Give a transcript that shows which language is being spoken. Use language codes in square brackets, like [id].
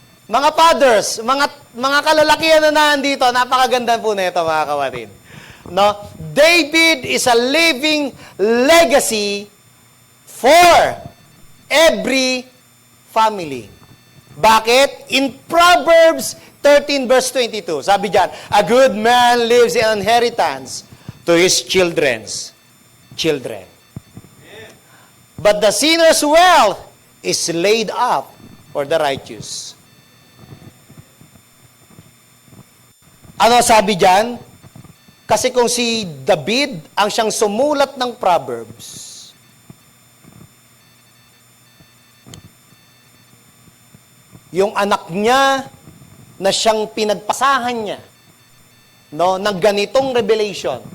[tl] Mga fathers, mga kalalakihan na nandito, napakaganda po nito mga kapatid. No? [en] David is a living legacy for every family. Bakit? In Proverbs 13 verse 22, [tl] sabi diyan, [en] a good man leaves an inheritance to his children's children. But the sinner's wealth is laid up for the righteous. [tl] Ano sabi diyan? Kasi kung si David ang siyang sumulat ng Proverbs, yung anak niya na siyang pinagpasahan niya, no, ng ganitong revelation.